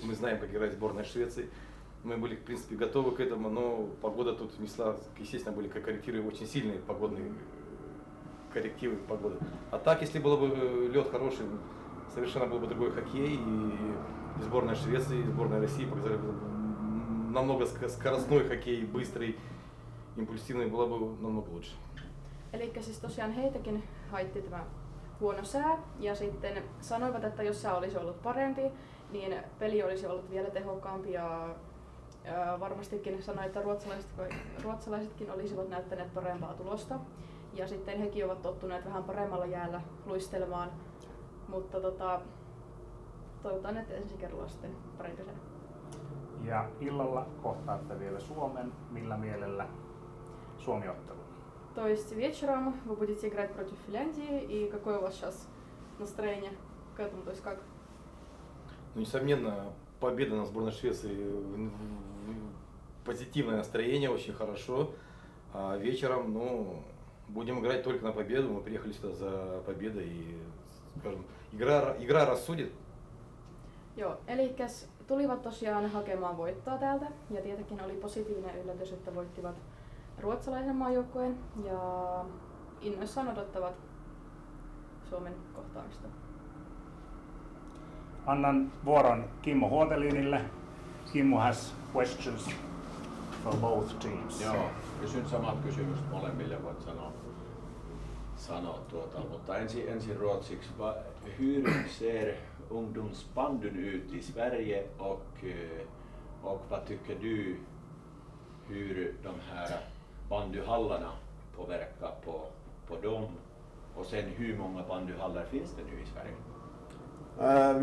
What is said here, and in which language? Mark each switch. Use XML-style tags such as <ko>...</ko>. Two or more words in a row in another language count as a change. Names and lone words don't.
<ru>Мы знаем, как играть сборная Швеции. Мы были, в принципе, готовы к этому, но погода тут внесла, естественно, были коррективы, очень сильные погодные коррективы погоды. А так, если был бы лед хороший, совершенно был бы другой хоккей, и сборная Швеции, и сборная России показали бы намного скоростной хоккей, быстрый, impulsiivinen, было бы намного лучше.</ru> <fi>Elikkä siis tosiaan heitäkin haitti tämä huono sää ja sitten sanoivat, että jos sää olisi ollut parempi, niin peli olisi ollut vielä tehokkaampi ja varmastikin sanoi, että ruotsalaisetkin olisivat näyttäneet parempaa tulosta. Ja sitten hekin ovat tottuneet vähän paremmalla jäällä luistelemaan, mutta toivotaan, että ensi kerralla sitten parempi sää. Ja illalla kohtaatte vielä Suomen. Millä mielellä Suomi-ottelu?</fi> <ru>То есть вечером вы будете играть против Финляндии, и какое у вас сейчас настроение к этому, то есть как? Ну, несомненно, победа на сборной Швеции, позитивное настроение, очень хорошо. А вечером, будем играть только на победу. Мы приехали сюда за победой и, скажем, игра рассудит.</ru> <fi>Joo, elikkäs tulivat tosiaan hakemaan voittoa täältä ja tietenkin oli positiivinen yllätys, että voittivat ruotsalaisen maajoukkueen ja innoissaan odottavat Suomen kohtaamista. Annan vuoron Kimmo Huotelinille.</fi> <en>Kimmo has questions for both teams.</en> <fi>Joo, kysyn samat kysymykset molemmille, voit sanoa. sanoa mutta ensin ruotsiksi.</fi> <sv>Hur ser ungdomsbandyn ut i Sverige och vad tycker du hur de här bandyhallarna påverkar på dem? Och sen hur många bandyhallar finns det nu i Sverige?</sv>